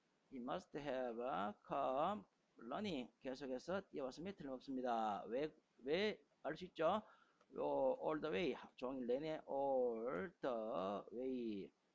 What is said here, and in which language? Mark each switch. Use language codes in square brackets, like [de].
[en] He must have come running. [ko] 계속해서 뛰어왔음에 틀림없습니다. 왜 알 수 있죠? [en] all the way. [ko] 종일 내내 [en] all the way.